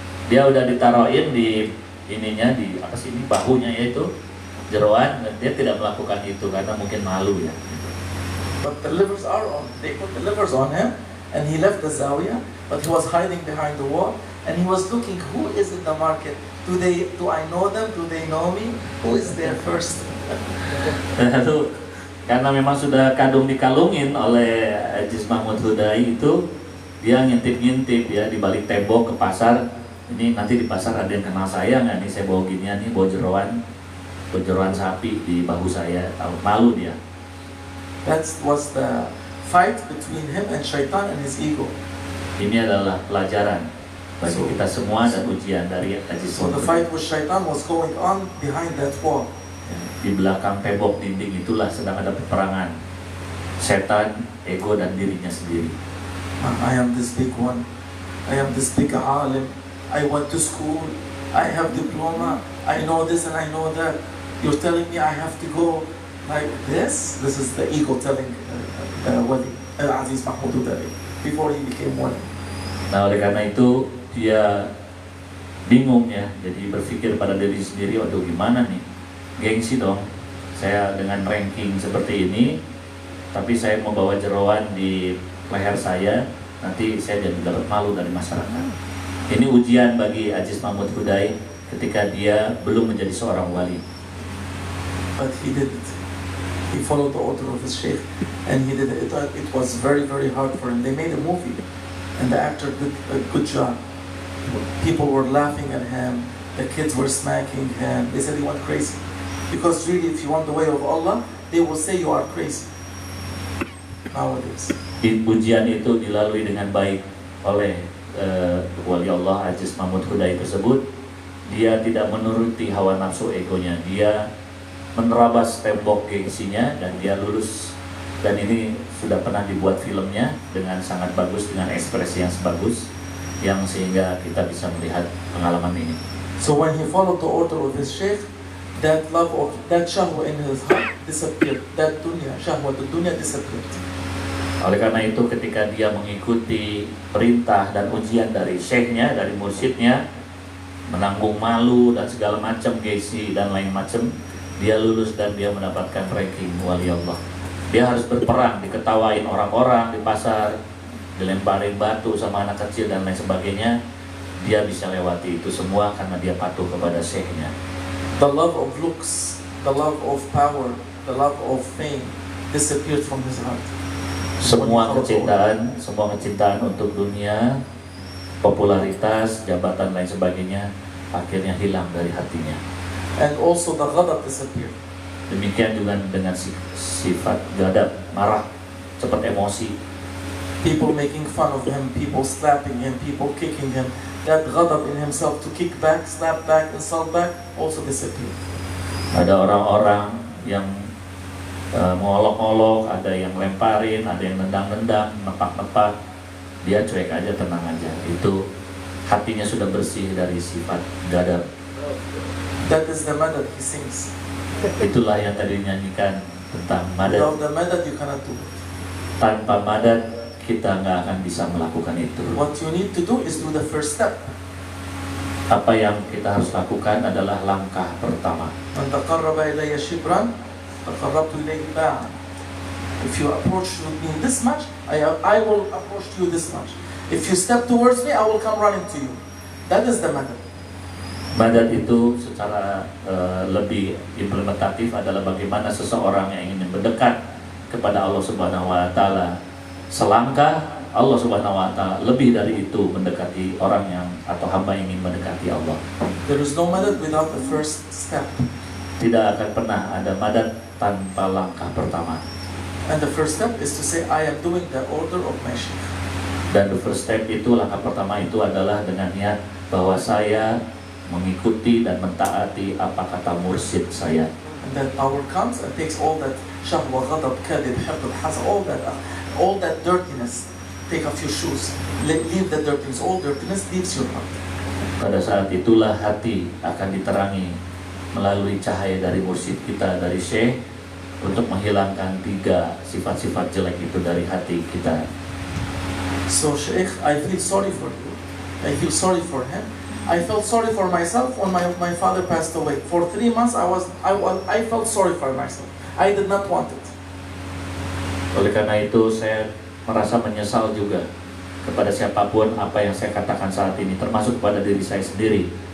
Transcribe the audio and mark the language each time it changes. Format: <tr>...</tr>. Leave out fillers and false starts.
<id>Dia udah ditaruhin di ininya di bahunya yaitu jeroan, dia tidak melakukan itu karena mungkin malu ya.</id> <en>But the livers are on. They put the livers on him, and he left the zawiyah. But he was hiding behind the wall, and he was looking. Who is in the market? Do I know them? Do they know me? Who is there first?</en> <id>Lalu karena memang sudah kadung dikalungin oleh Aziz Mahmoud Hudai itu, dia ngintip-ngintip ya di balik tembok ke pasar. Ini nanti di pasar ada yang kenal saya nggak nih? Saya bawa ginian nih, bawa jeroan sapi di bahu saya. Tahu malu dia.</id> <en>That was the fight between him and Shaitan and his ego.</en> <id>Ini adalah pelajaran bagi kita semua dan ujian dari Aziz</id> <en>So the</en> <id>Mahmoud.</id> <en>fight with Shaitan was going on behind that wall.</en> <id>Di belakang tembok dinding itulah sedang ada peperangan setan, ego dan dirinya sendiri.</id> <en>I am this big one. I am this big alim. I went to school. I have diploma. I know this and I know that. You're telling me I have to go like this? This is the ego telling Wali Aziz Mahmoud Hudai before he became wali.</en> <id>Nah oleh karena itu dia bingung ya, jadi berpikir pada diri sendiri, waduh gimana nih, gengsi dong, saya dengan ranking seperti ini, tapi saya mau bawa jeroan di leher saya, nanti saya jadi dapat malu dari masyarakat. Ini ujian bagi Aziz Mahmoud Hudai ketika dia belum menjadi seorang wali.</id> <en>But he did it. He followed the order of his sheikh, and he did it. It was very, very hard for him. They made a movie, and the actor did a good job. People were laughing at him. The kids were smacking him. They said he went crazy. Because really, if you want the way of Allah, they will say you are crazy. Nowadays.</en> <id>Ujian itu dilalui dengan baik oleh wali Allah Aziz Mahmoud Hudai tersebut. Dia tidak menuruti hawa nafsu egonya. Dia menerabas tembok gengsinya dan dia lulus. Dan ini sudah pernah dibuat filmnya dengan sangat bagus, dengan ekspresi yang bagus, yang sehingga kita bisa melihat pengalaman ini.</id> <en>So when he followed the order of his sheikh, that love of that shahwa in his heart disappeared. That dunya, shahwa the dunya disappeared.</en> <id>Oleh karena itu ketika dia mengikuti perintah dan ujian dari syekhnya, dari mursyidnya, menanggung malu dan segala macam gengsi dan lain macam, dia lulus dan dia mendapatkan ranking wali Allah. Dia harus berperang, diketawain orang-orang di pasar, dilemparin batu sama anak kecil dan lain sebagainya. dia bisa lewati itu semua karena dia patuh kepada syekhnya.</id> <en>The love of looks, the love of power, the love of fame disappeared from his heart.</en> <id>Semua kecintaan untuk dunia, popularitas, jabatan lain sebagainya akhirnya hilang dari hatinya.</id> <en>And also the ghadab disappeared.</en> <id>Demikian juga dengan sifat gadab, marah, cepat emosi.</id> <en>People making fun of him, people slapping him, people kicking him. That ghadab in himself to kick back, slap back, insult back also disappeared.</en> <id>Ada orang-orang yang mengolok-olok, ada yang lemparin, ada yang nendang-nendang, nepak-nepak. Dia cuek aja, tenang aja. Itu hatinya sudah bersih dari sifat gadab.</id> <en>That is the madad he sings.</en> <id>Itulah yang tadi dinyanyikan tentang madad.</id> <en>Without the madad you cannot do it.</en> <id>Tanpa madad kita nggak akan bisa melakukan itu.</id> <en>What you need to do is do the first step.</en> <id>Apa yang kita harus lakukan adalah langkah pertama.</id> <ar>Man taqarraba ilayya shibran, taqarrabtu ilayhi ba'an.</ar> <en>If you approach me this much, I will approach you this much. If you step towards me, I will come running to you. That is the madad.</en> <id>Madad itu secara lebih implementatif adalah bagaimana seseorang yang ingin mendekat kepada Allah Subhanahu wa taala selangkah, Allah Subhanahu wa taala lebih dari itu mendekati orang yang atau hamba yang ingin mendekati Allah.</id> <en>There is no madad without the first step.</en> <id>Tidak akan pernah ada madad tanpa langkah pertama.</id> <en>And the first step is to say, I am doing the order of my sheikh.</en> <id>Dan</id> <en>the first step</en> <id>itu, langkah pertama itu adalah dengan niat bahwa saya mengikuti dan mentaati apa kata mursyid saya.</id> <en>And then power comes and takes all that shahwa, ghadab, kadib, hiqd, hasad, all that dirtiness. Take off your shoes. Leave the dirtiness. All dirtiness leaves your heart.</en> <id>Pada saat itulah hati akan diterangi melalui cahaya dari mursyid kita, dari syekh, untuk menghilangkan 3 sifat-sifat jelek itu dari hati kita.</id> <en>So Sheikh, I feel sorry for you. I feel sorry for him. I felt sorry for myself when my father passed away. For 3 months I felt sorry for myself. I did not want it.</en> <id>Oleh karena itu saya merasa menyesal juga kepada siapapun apa yang saya katakan saat ini, termasuk kepada diri saya sendiri.</id>